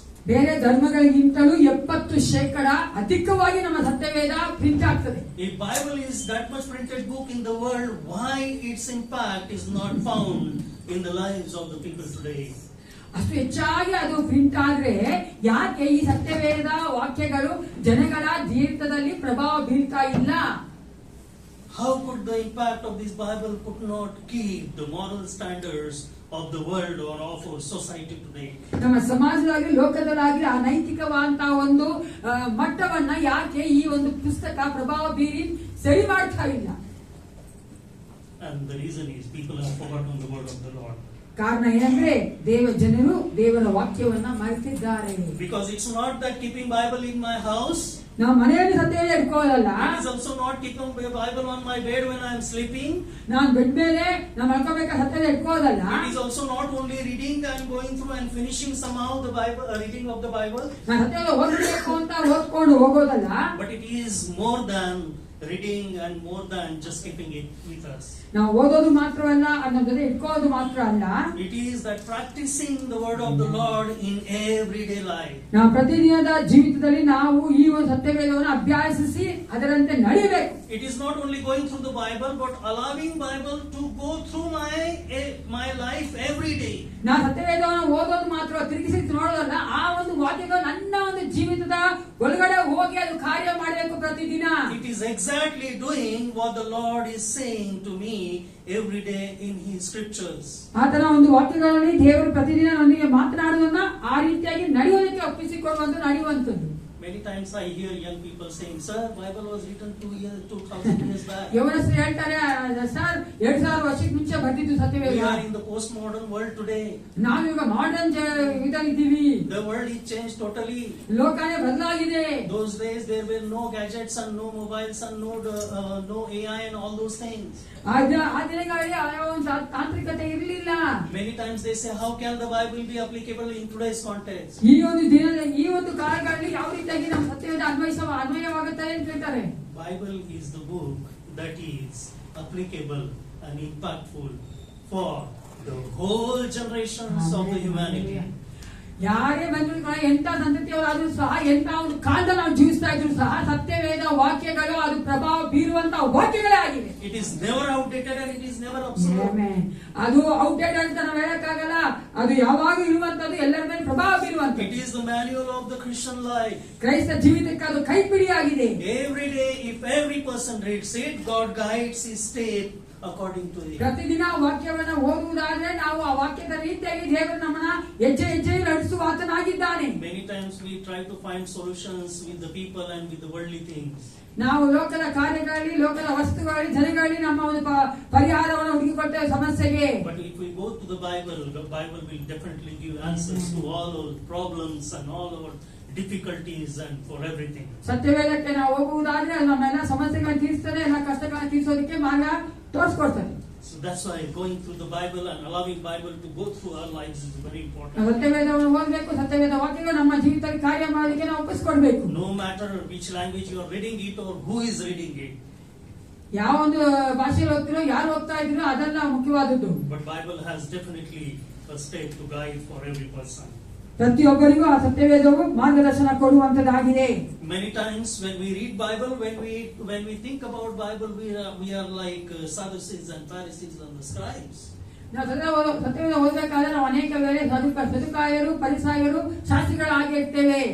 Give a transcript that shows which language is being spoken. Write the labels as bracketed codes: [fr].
[kn] ಬೇರೆ ಧರ್ಮಗಳಿಗಿಂತಲೂ 70% ಅಧಿಕವಾಗಿ ನಮ್ಮ ಸತ್ಯವೇದ ಪ್ರಿಂಟ್ ಆಗ್ತದೆ. [en] If Bible is that much printed book in the world, why its impact is not found in the lives of the people today? [kn] ಅಷ್ಟು ಹೆಚ್ಚಾಗಿ ಅದು print ಆದ್ರೆ ಯಾಕೆ ಈ ಸತ್ಯವೇದ ವಾಕ್ಯಗಳು ಜನಗಳ ಜೀವಿತದಲ್ಲಿ ಪ್ರಭಾವ ಬೀಳ್ತಾ ಇಲ್ಲ? [en] How could the impact of this Bible could not keep the moral standards of the world or of our society today? [kn] ನಮ್ಮ ಸಮಾಜದಲ್ಲಿ ಲೋಕದಲ್ಲಾಗಿ ಆ ನೈತಿಕವಾದಂತಹ ಒಂದು ಮಟ್ಟವನ್ನ ಯಾಕೆ ಈ ಒಂದು ಪುಸ್ತಕ ಪ್ರಭಾವ ಬೀರಿ ಸರಿ ಮಾಡ್ತಾ ಇಲ್ಲ? [en] And the reason is people have forgotten the word of the Lord. [kn] ಕಾರಣ ಏನಂದ್ರೆ ಜನರು ದೇವರ ವಾಕ್ಯವನ್ನ ಮರೆತಿದ್ದಾರೆ. [en] Because it's not that keeping Bible in my house. [kn] ನಾವು ಮನೆಯಲ್ಲಿ ಸತ್ಯವೇದ ಇಟ್ಕೊಳ್ಳಲ್ಲ. [en] It is also not keeping Bible on my bed when I am sleeping. [kn] ನಾನು bed ಮೇಲೆ ನಾವು ಮಲ್ಕೋಬೇಕಾದ್ರೆ ಸತ್ಯವೇದ ಇಟ್ಕೊಳ್ಳಲ್ಲ. [en] It is also not only reading and going through and finishing somehow the Bible, reading of the Bible. [kn] ನಾನು ಸತ್ಯವೇದ ಓದಬೇಕು ಅಂತ ಓದ್ಕೊಂಡು ಹೋಗೋದಲ್ಲ. [en] But it is more than reading and more than just keeping it with us. [kn] ನಾವು ಓದೋದು ಮಾತ್ರವಲ್ಲ, ಅದನ್ನ ಜೊತೆ ಇಟ್ಕೊಳ್ಳೋದು ಮಾತ್ರ ಅಲ್ಲ. [en] It is that practicing the word of the Lord in everyday life. [kn] ನಾವು ಪ್ರತಿದಿನದ ಜೀವಿತದಲ್ಲಿ ನಾವು ಈ ಒಂದು ಸತ್ಯವೇದವನ್ನು ಅಭ್ಯಾಸಿಸಿ ಅದರಂತೆ ನಡಿಬೇಕು. [en] It is not only going through the Bible, but allowing Bible to go through my life every day. [kn] ನಾವು ಸತ್ಯವೇದವನ್ನು ಓದೋದು ಮಾತ್ರ ತಿರುಗಿಸಿ ನೋಡೋದಲ್ಲ, ಆ ಒಂದು ವಾಕ್ಯಗಳು ನನ್ನ ಒಂದು ಜೀವಿತದ ಒಳಗಡೆ ಹೋಗಿ ಅದು ಕಾರ್ಯ ಮಾಡಬೇಕು ಪ್ರತಿದಿನ. [en] It is exactly doing what the Lord is saying to me every day in His scriptures. [kn] ಆತನ ಒಂದು ವಾಕ್ಯಗಳಲ್ಲಿ ದೇವರು ಪ್ರತಿದಿನ ನೊಂದಿಗೆ ಮಾತನಾಡುವುದನ್ನ ಆ ರೀತಿಯಾಗಿ ನಡೆಯೋದಕ್ಕೆ ಒಪ್ಪಿಸಿಕೊಳ್ಳುವಂತ ನಡೆಯುವಂತದ್ದು. [en] Many times I hear young people saying, "Sir, Bible was written 2000 years back." [kn] ಯವನಸ್ಥರು ಹೇಳ್ತಾರೆ, ಸರ್ 2000 ವರ್ಷಕ್ಕೆ ಮುಂಚೆ ಬರ್ತಿದ್ದು ಸತ್ಯವೇದ. [en] We are in the postmodern world today. [kn] ನಾವೀಗ modern ಇದಲ್ಲಿದ್ದೀವಿ. [en] The world is changed totally. [kn] ಲೋಕನೇ ಬದಲಾಗಿದೆ. [en] Those days there were no gadgets and no mobiles and no AI and all those things. [kn] ಆ ದಿನಗಳಲ್ಲಿ ಆ ಒಂದು ತಾಂತ್ರಿಕತೆ ಇರಲಿಲ್ಲ. [en] Many times they say, "How can the Bible be applicable in today's context?" [kn] ಈ ಒಂದು ಕಾಲಗಳಲ್ಲಿ ಯಾವ ರೀತಿಯಾಗಿ ನಮ್ಮ ಸತ್ಯವೇದ ಅನ್ವಯವಾಗುತ್ತೆ ಅಂತ ಹೇಳ್ತಾರೆ. [en] Bible is the book that is applicable and impactful for the whole generations of the humanity. [kn] ಯಾರೇ ಬಂದ್ರು ಎಂತ ಸಂತತಿಯವರಾದ್ರೂ ಸಹ ಎಂತ ಒಂದು ಕಾಲದಲ್ಲಿ ನಾವು ಜೀವಿಸ್ತಾ ಇದ್ರು ಸಹ ಸತ್ಯವೇದ ವಾಕ್ಯಗಳು ಅದು ಪ್ರಭಾವ ಬೀರುವಂತ ವಾಕ್ಯಗಳೇ ಆಗಿವೆ. [en] It is never outdated and it is never obsolete. [kn] ಅದು ಔಟ್ಡೇಟೆಡ್ ಅಂತ ನಾವು ಹೇಳಕ್ಕಾಗಲ್ಲ. ಅದು ಯಾವಾಗೂ ಇರುವಂತದ್ದು, ಎಲ್ಲರ ಮೇಲೆ ಪ್ರಭಾವ ಬೀರುವಂತ. [en] It is the manual of the Christian life. [kn] ಕ್ರೈಸ್ತ ಜೀವಿತಕ್ಕೆ ಅದು ಕೈಪಿಡಿಯಾಗಿದೆ. [en] Every day, if every person reads it, God guides his step according to it. [kn] ಪ್ರತಿದಿನ ವಾಕ್ಯವನ್ನ ಓದುವುದಾದ್ರೆ ನಾವು ಆ ವಾಕ್ಯದ ರೀತಿಯಾಗಿ ದೇವರು ನಮ್ಮನ್ನ ಹೆಜ್ಜೆ ನಡೆಸುವ ಆತನಾಗಿದ್ದಾನೆ. [en] Many times we try to find solutions with the people and with the worldly things. [kn] ನಾವು ಲೋಕದ ಕಾರ್ಯಗಳಲ್ಲಿ, ಲೋಕದ ವಸ್ತುಗಳಲ್ಲಿ, ಜನಗಳಲ್ಲಿ ನಮ್ಮ ಒಂದು ಪರಿಹಾರವನ್ನು ಹುಡುಕಿಕೊಳ್ತೇವೆ ಸಮಸ್ಯೆಗೆ. [en] But if we go to the Bible will definitely give answers to all our problems and all our difficulties and for everything. [kn] ಸತ್ಯವೇದಕ್ಕೆ ನಾವು ಹೋಗುವುದಾದ್ರೆ ಅದು ನಮ್ಮೆಲ್ಲ ಸಮಸ್ಯೆಗಳನ್ನು ತೀರಿಸ್ತದೆ, ಎಲ್ಲ ಕಷ್ಟಗಳನ್ನು ತೀರಿಸೋದಕ್ಕೆ ಮಾರ್ಗ ತೋರಿಸ್ಕೊಡ್ತದೆ. [en] So that's why going through the Bible and allowing Bible to go through our lives is very important. [kn] ಸತ್ಯವೇದವನ್ನು ಓದಬೇಕು, ಸತ್ಯವೇದ ವಾಕ್ಯಗಳು ನಮ್ಮ ಜೀವಿತದಲ್ಲಿ ಕಾರ್ಯ ಮಾಡೋದಕ್ಕೆ ನಾವು ಒಪ್ಪಿಸಿಕೊಡ್ಬೇಕು. [en] No matter which language you are reading it or who is reading it. [kn] ಯಾವ ಒಂದು ಭಾಷೆಯಲ್ಲಿ ಓದ್ತಿರೋ, ಯಾರು ಓದ್ತಾ ಇದ್ರು ಅದೆಲ್ಲ ಮುಖ್ಯವಾದದ್ದು. [en] But Bible has definitely a step to guide for every person. [kn] ಪ್ರತಿಯೊಬ್ಬರಿಗೂ ಆ ಸತ್ಯವೇದವು ಮಾರ್ಗದರ್ಶನ ಕೊಡುವಂತದ್ದಾಗಿದೆ. [en] Many times when we read Bible, when we think about Bible, we are like Sadducees and Pharisees and the scribes. [kn] ನಾವು ಸತ್ಯವೇದ ಓದಬೇಕಾದ್ರೆ ನಾವು ಅನೇಕ ವೇಳೆ ಸದುಕಾಯರು, ಪರಿಸಾಯರು, ಶಾಸ್ತ್ರಿಗಳಾಗಿ ಇರ್ತೇವೆ.